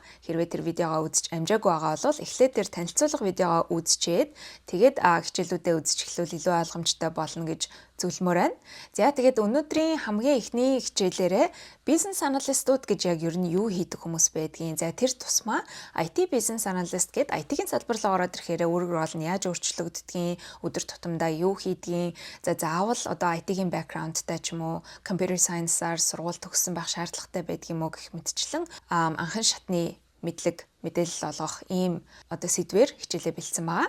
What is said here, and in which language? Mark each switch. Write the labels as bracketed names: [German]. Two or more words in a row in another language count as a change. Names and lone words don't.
[Mongolian] Хэрвээ тэр видеогоо үзэж амжаагүй байгаа бол эхлээд тэр танилцуулга видеогоо үзчихэд тэгээд хичээлүүдээ үзэж эхлүүл илүү ойлгомжтой болно гэж зөвлөмөр байна. За тэгээд өнөөдрийн хамгийн эхний хичээлээрээ бизнес аналистууд гэж яг ер нь юу хийдэг хүмүүс байдгийг. За тэр тусмаа [English] IT business analyst [Mongolian] гэд IT-ийн салбар руу ороод ирэхээр үүрэг рол нь яаж өөрчлөгддгийг, өдөр тутамдаа юу хийдгийг, за заавал одоо IT-ийн background-тай ч юм уу, [English] computer science- [Mongolian] аар сургууль төгссөн байх шаардлагатай байдаг юм уу гэх мэтчлэн анхан шатны мэдээлэл олгох ийм одоо сэдвээр хичээлээ бэлдсэн байгаа.